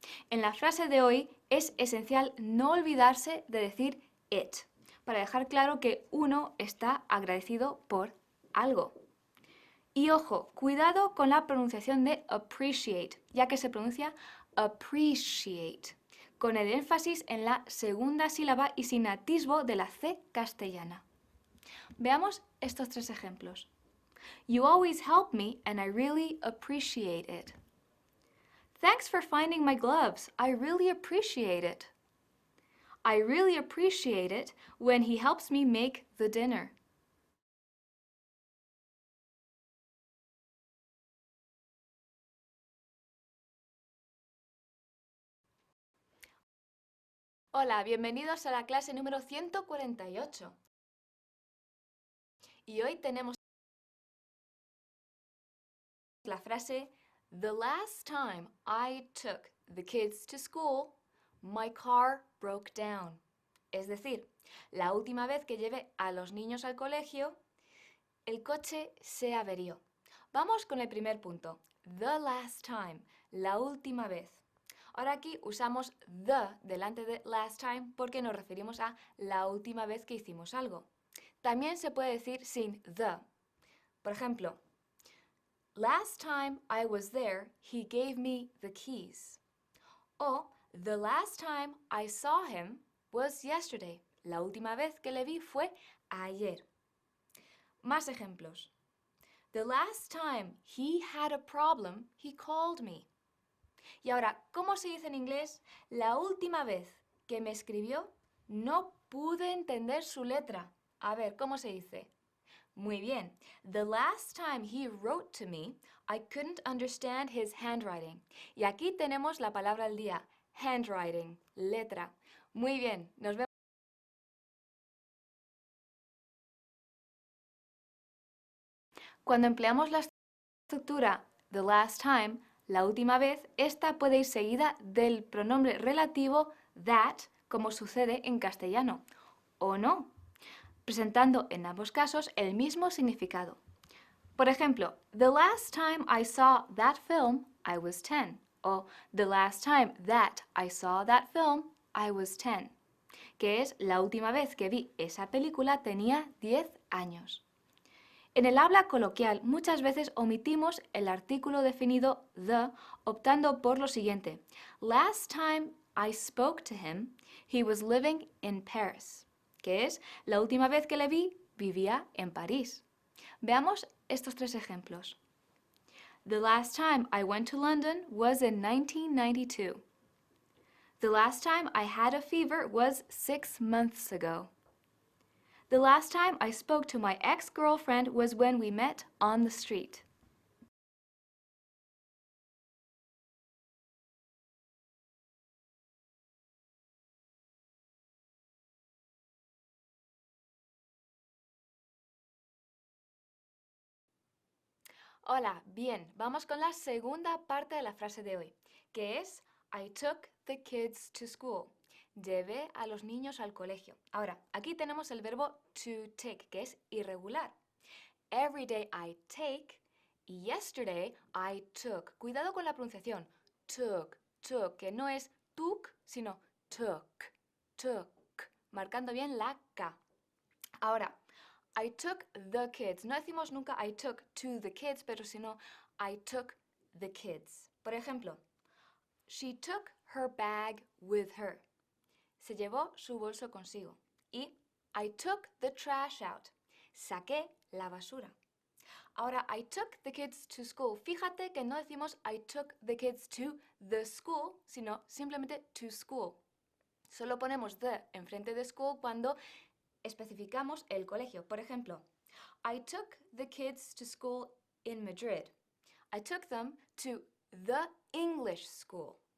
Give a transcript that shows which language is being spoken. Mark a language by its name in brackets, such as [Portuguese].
[Spanish] En la frase de hoy es esencial no olvidarse de decir it, para dejar claro que uno está agradecido por algo. Y ojo, cuidado con la pronunciación de appreciate, ya que se pronuncia appreciate, con el énfasis en la segunda sílaba y sin atisbo de la C castellana. Veamos estos tres ejemplos. [English] You always help me and I really appreciate it. Thanks for finding my gloves. I really appreciate it. I really appreciate it when he helps me make the dinner. [Spanish] Hola, bienvenidos a la clase número 148. Y hoy tenemos la frase [English] The last time I took the kids to school, my car broke down. [Spanish] Es decir, la última vez que llevé a los niños al colegio, el coche se averió. Vamos con el primer punto. [English] The last time, [Spanish] la última vez. Ahora aquí usamos the delante de last time porque nos referimos a la última vez que hicimos algo. También se puede decir sin the. Por ejemplo, [English] last time I was there, he gave me the keys. O the last time I saw him was yesterday. [Spanish] La última vez que le vi fue ayer. Más ejemplos. [English] The last time he had a problem, he called me. [Spanish] Y ahora, ¿cómo se dice en inglés? La última vez que me escribió, no pude entender su letra. A ver, ¿cómo se dice? Muy bien. [English] The last time he wrote to me, I couldn't understand his handwriting. [Spanish] Y aquí tenemos la palabra del día, handwriting, letra. Muy bien, nos vemos. Cuando empleamos la estructura [English] the last time, [Spanish] la última vez, esta puede ir seguida del pronombre relativo that, como sucede en castellano, o no, presentando en ambos casos el mismo significado. Por ejemplo, [English] the last time I saw that film, I was 10. O the last time that I saw that film, I was 10. [Spanish] Que es la última vez que vi esa película tenía 10 años. En el habla coloquial muchas veces omitimos el artículo definido the, optando por lo siguiente. [English] Last time I spoke to him, he was living in Paris. [Spanish] Que es la última vez que le vi, vivía en París. Veamos estos tres ejemplos. [English] The last time I went to London was in 1992. The last time I had a fever was 6 months ago. The last time I spoke to my ex-girlfriend was when we met on the street. [Spanish] Hola, bien, vamos con la segunda parte de la frase de hoy, que es [English] I took the kids to school. [Spanish] Llevé a los niños al colegio. Ahora, aquí tenemos el verbo to take, que es irregular. [English] Every day I take [Spanish] y [English] yesterday I took. [Spanish] Cuidado con la pronunciación. Took, que no es took, sino took, marcando bien la K. [English] Ahora, I took the kids. [Spanish] No decimos nunca [English] I took to the kids, [Spanish] pero sino [English] I took the kids. [Spanish] Por ejemplo, [English] she took her bag with her. [Spanish] Se llevó su bolso consigo. [English] Y I took the trash out. [Spanish] Saqué la basura. [English] Ahora, I took the kids to school. [Spanish] Fíjate que no decimos [English] I took the kids to the school, [Spanish] sino simplemente [English] to school. [Spanish] Solo ponemos the enfrente de school cuando especificamos el colegio. Por ejemplo, [English] I took the kids to school in Madrid. I took them to the English school.